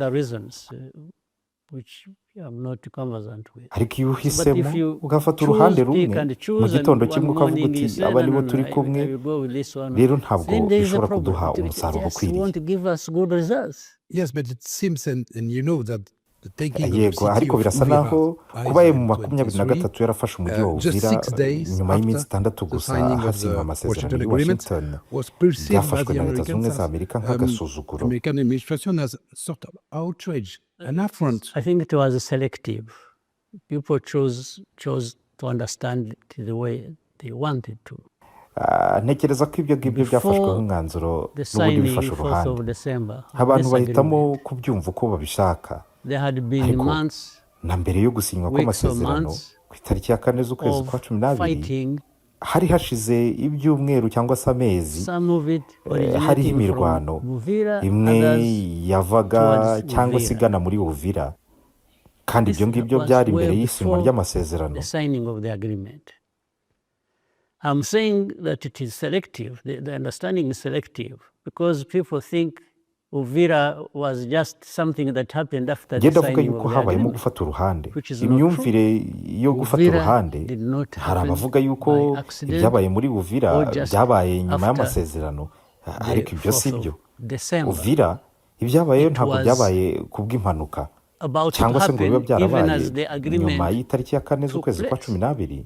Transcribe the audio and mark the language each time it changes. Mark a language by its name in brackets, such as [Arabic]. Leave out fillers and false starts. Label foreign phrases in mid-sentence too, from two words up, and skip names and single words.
[Kinyarwanda] Ariko iyo uhisemo ugafata uruhande rumwe mu gitondo kimwe ukavuga uti aba nibo turi kumwe, rero ntabwo bishobora kuduha umusaruro ukwiriye. Yego, ariko birasa naho kuba mu 2023 yarafashe umujyi wa Uvira nyuma y'iminsi 6 gusa hasinywa amasezerano i Washington, byafashwe na Leta Zunze Ubumwe za Amerika nk'agasuzuguro. [English] I think it was selective. People chose to understand it the way they wanted to. [Kinyarwanda] Ntekereza ko ibyo ngibyo byafashwe nk'umwanzuro n'ubundi bifashe uruhande, abantu bahitamo kubyumva uko babishaka. Ariko na mbere yo gusinywa kw'amasezerano ku itariki ya 4 z'ukwezi kwa 12 hari hashize ibyumweru cyangwa se amezi, hariho imirwano imwe yavaga cyangwa se igana muri Uvira, kandi ibyo ngibyo byari imbere y'isinywa ry'amasezerano. [English] I'm saying that it is selective. The understanding is selective because people think Uvira was just something that happened after the signing of the agreement. [Kinyarwanda] Gufata uruhande, imyumvire yo gufata uruhande, hari abavuga yuko ibyabaye muri Uvira byabaye nyuma y'amasezerano, ariko ibyo si byo. Uvira ibyabaye ntabwo byabaye kubw'impanuka cyangwa se ngo bibe byarabaye nyuma y'itariki ya 4 z'ukwezi kwa 12.